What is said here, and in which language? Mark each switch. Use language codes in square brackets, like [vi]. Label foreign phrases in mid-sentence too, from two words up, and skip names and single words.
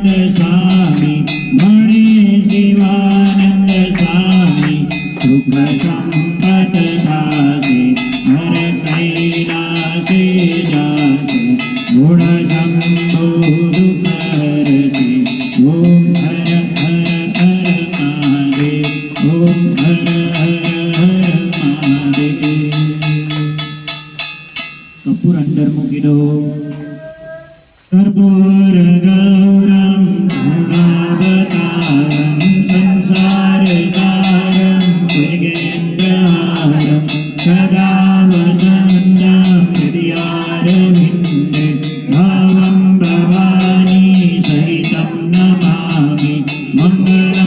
[hi] स्वामी मणि शिवानंद स्वामी सुख संपत सासे हर कैलासे जासे गुण शंभु दुख हरते ओम हर हर हर महादेव ओम हर हर हर महादेव। [gu] कपूर अंदर मूकी दो। [sa] कर्पूर गौरम गुणावतारम संसार सारम मृगेन्द्रहारम सदा वसन्तं हृदयारविन्दे भावं भवानी सहितं नमामि मङ्गलं